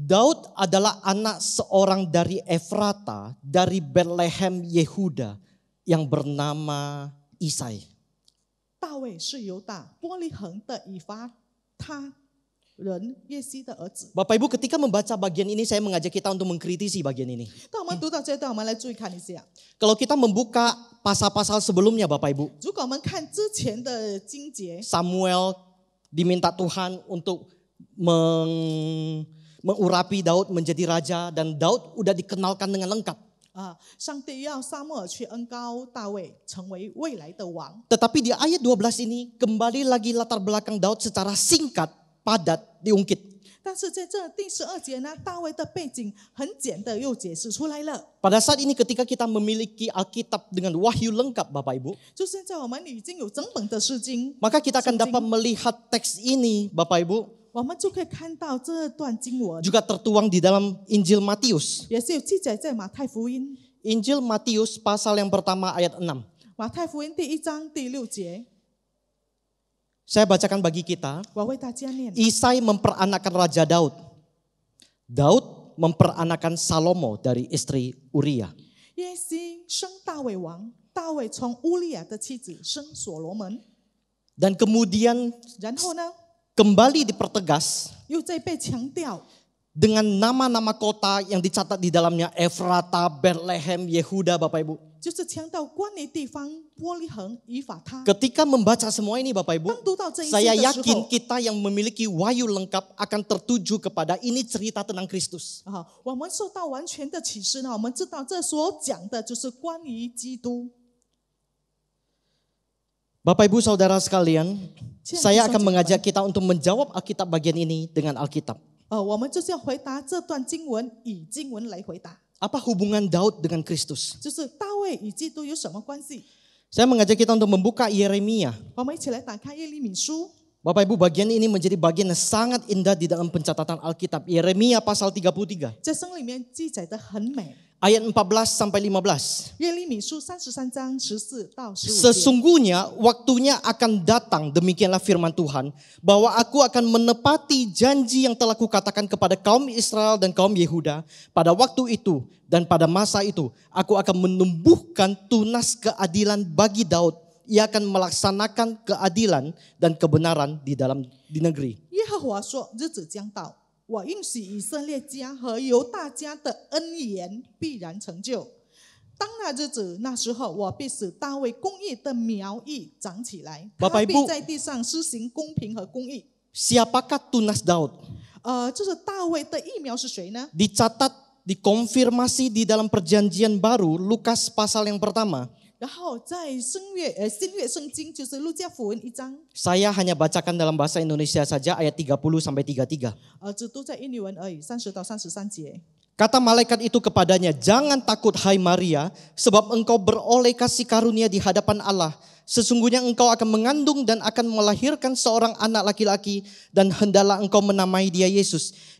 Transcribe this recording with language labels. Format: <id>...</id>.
<id>Daud adalah anak seorang dari Efrata, dari Bethlehem Yehuda yang bernama Isai.</id> <zh>大卫是犹大伯利恒的以法他人耶西的儿子。</zh> <id>Bapak Ibu ketika membaca bagian ini saya mengajak kita untuk mengkritisi bagian ini.</id> <zh>当我们读到这段，我们来注意看一下。</zh> <id>Kalau kita membuka pasal-pasal sebelumnya Bapak Ibu,</id> <zh>如果我们看之前的经节，</zh> <id>Samuel diminta Tuhan untuk mengurapi Daud menjadi raja dan Daud udah dikenalkan dengan lengkap.</id> <zh>上帝要撒母耳去恩膏大卫成为未来的王。</zh> <id>Tetapi di ayat 12 ini kembali lagi latar belakang Daud secara singkat, padat, diungkit.</id> <zh>但是在这第12节呢，大卫的背景很简的又解释出来了。</zh> <id>Pada saat ini ketika kita memiliki Alkitab dengan wahyu lengkap Bapak Ibu,</id> <zh>就现在我们已经有整本的诗经，</zh> <id>maka kita akan dapat melihat teks ini Bapak Ibu</id> <zh>我们就可以看到这段经文，</zh> <id>juga tertuang di dalam Injil Matius.</id> <zh>也是有记载在马太福音。</zh> <id>Injil Matius pasal yang pertama ayat 6.</id> <zh>马太福音第1章第6节，</zh> <id>Saya bacakan bagi kita.</id> <zh>我为大家念。</zh> <id>Isai memperanakan Raja Daud. Daud memperanakan Salomo dari istri Uria.</id> <zh>耶西生大卫王，大卫从乌利亚的妻子生所罗门。</zh> <id>Dan kemudian</id> <zh>然后呢，</zh> <id>kembali dipertegas</id> <zh>又再被强调，</zh> <id>dengan nama-nama kota yang dicatat di dalamnya Efrata, Bethlehem, Yehuda Bapak Ibu.</id> <zh>就是强调关于地方伯利恒、以法他。</zh> <id>Ketika membaca semua ini Bapak Ibu,</id> <zh>当读到这一</zh> <id>saya</id> <zh>些的时</zh> <id>yakin</id> <zh>候，</zh> <id>kita yang memiliki wahyu lengkap akan tertuju kepada ini cerita tentang Kristus.</id> <zh>我们受到完全的启示呢，我们知道这所讲的就是关于基督。</zh> <id>Bapak Ibu Saudara sekalian, Siap, saya akan Saudara. mengajak kita untuk menjawab Alkitab bagian ini dengan Alkitab.</id> <zh>我们就是要回答这段经文，以经文来回答，</zh> <id>Apa hubungan Daud dengan Kristus?</id> <zh>就是大卫与基督有什么关系？</zh> <id>Saya mengajak kita untuk membuka Yeremia.</id> <zh>我们一起来打开耶利米书。</zh> <id>Bapak Ibu, bagian ini menjadi bagian yang sangat indah di dalam pencatatan Alkitab. Yeremia pasal 33,</id> <zh>在圣里面记载的很美。</zh> <id>ayat 14 sampai 15.</id> <zh>耶利米书33章14到15节。</zh> <id>Sesungguhnya waktunya akan datang, demikianlah firman Tuhan, bahwa aku akan menepati janji yang telah kukatakan kepada kaum Israel dan kaum Yehuda. Pada waktu itu dan pada masa itu, aku akan menumbuhkan tunas keadilan bagi Daud. Ia akan melaksanakan keadilan dan kebenaran di negeri.</id> <zh>耶和华说：“日子将到，我应许以色列家和犹大家的恩言必然成就。当那日子，那时候，我必使大卫公义的苗裔长起来，他</zh> <id>Bapak</id> <zh>必</zh> <id>Ibu</id> <zh>在地上施行公平和公义。</zh> <id>Siapakah tunas Daud?</id> <zh>就是大卫的疫苗是谁呢？</zh> <id>Dicatat, dikonfirmasi di dalam perjanjian baru, Lukas pasal yang pertama.</id> <zh>然后在新约圣经就是路加福音1章，</zh> <id>Saya hanya bacakan dalam bahasa Indonesia saja ayat 30 sampai 33.</id> <zh>只读在印尼文而已，30到33节。</zh> <id>Kata malaikat itu kepadanya, "Jangan takut hai Maria, sebab engkau beroleh kasih karunia di hadapan Allah. Sesungguhnya engkau akan mengandung dan akan melahirkan seorang anak laki-laki dan hendaklah engkau menamai dia Yesus.</id>